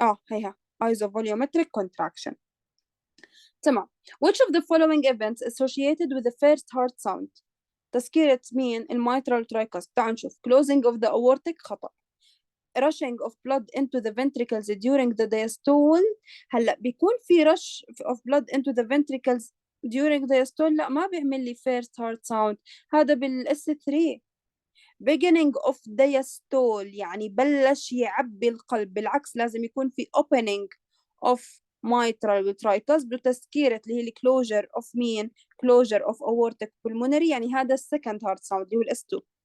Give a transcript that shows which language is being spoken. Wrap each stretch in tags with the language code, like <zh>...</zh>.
<ar>هيها ايزو فوليومتريك كونتراكشن. تمام.</ar> <en>which of the following events associated with the first heart sound؟</en> <ar>تذكيرة مين؟ الميترال ترايكاست. تعالوا نشوف.</ar> <en>closing of the aortic خطأ. rushing of blood into the ventricles during the diastole.</en> <ar>هلا بيكون في</ar> <en>rush of blood into the ventricles during diastole،</en> <ar>لا ما بيعمل لي first heart sound، هذا بالاس 3.</ar> <en>beginning of diastole</en> <ar>يعني بلش يعبي القلب، بالعكس لازم يكون في</ar> <en>opening of mitral tricus</en> <ar>بتذكيرة اللي هي closure of مين؟ closure of aortic pulmonary، يعني هذا السكند heart sound اللي هو الاس 2.</ar>